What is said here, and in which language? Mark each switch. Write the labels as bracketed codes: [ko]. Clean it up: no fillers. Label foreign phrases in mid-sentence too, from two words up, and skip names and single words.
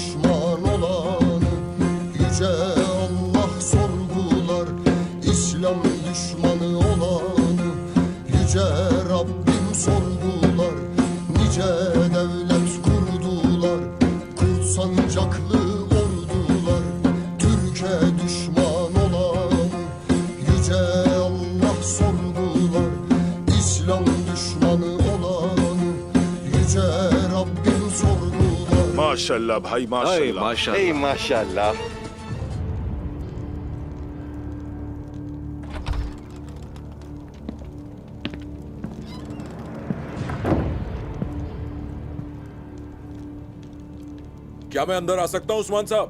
[tr] düşman olanı Yüce Allah sorgular İslam düşmanı olanı Yüce Rabbim sorgular Nice devlet kurdular Kurt sancaklı ordular Türkiye düşman olanı Yüce Allah sorgular İslam düşmanı olanı Yüce Rabbim sorgular [ur] ماشاءاللہ بھائی ماشاءاللہ माशाल्लाह माशाल्लाह। کیا میں اندر آ سکتا ہوں عثمان صاحب?